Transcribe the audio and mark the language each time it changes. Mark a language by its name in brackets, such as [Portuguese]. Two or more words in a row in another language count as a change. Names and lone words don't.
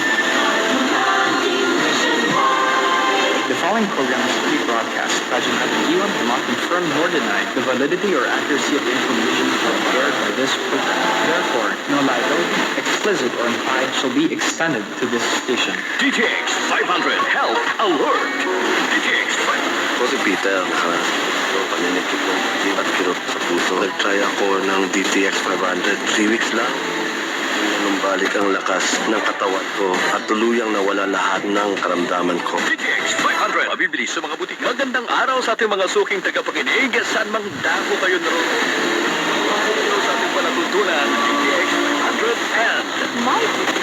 [English] The following program is pre-broadcast. Radyo Natin Iwan will not confirm nor deny the validity or accuracy of the information shared by this program. Therefore, no liability, explicit or implied, shall be extended to this station. DTX 500 Health Alert. DTX 500. [Filipino] Ako si Peter, paninikip ng pagkain at kirot sa puso. Nag-try ako ng DTX 500, 3 weeks lang. Nung balik ang lakas ng katawan ko at tuluyang nawala lahat ng karamdaman ko. DTX 500. Mabibili sa mga butika. Magandang araw sa ating mga suking tagapakinig. Saan mang dako kayo naroon. Kayo sa ating palatuntunan, DTX 500 and Mike.